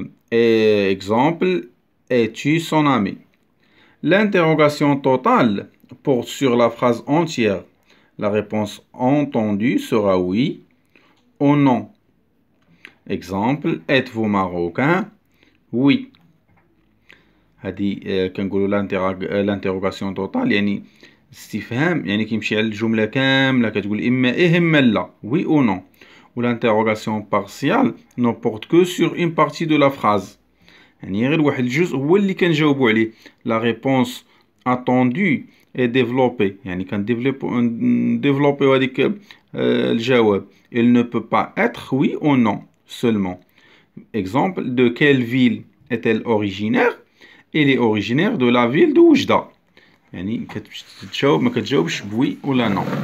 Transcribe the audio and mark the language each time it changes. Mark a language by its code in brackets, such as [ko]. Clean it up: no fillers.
[fr] Exemple: es-tu son ami? L'interrogation totale porte sur la phrase entière. La réponse entendue sera oui ou non. Exemple: êtes-vous marocain? Oui. [ar] هذه كنقولوا l'interrogation totale يعني استفهام، يعني كيمشي على الجملة كاملة، كتقول إما إيه إما لا، [fr] oui ou non. و l'interrogation partielle ne porte que sur une partie de la phrase، [ar] يعني غير واحد الجزء هو اللي كنجاوبو عليه. [fr] La réponse attendue est développée، [ar] يعني كنديفلوبيو هذيك الجواب. [fr] Il ne peut pas être oui ou non seulement. Exemple: de quelle ville est-elle originaire? Elle est originaire de la ville de Oujda. [ar] يعني كتجاوب ما كتجاوبش بوي ولا نو.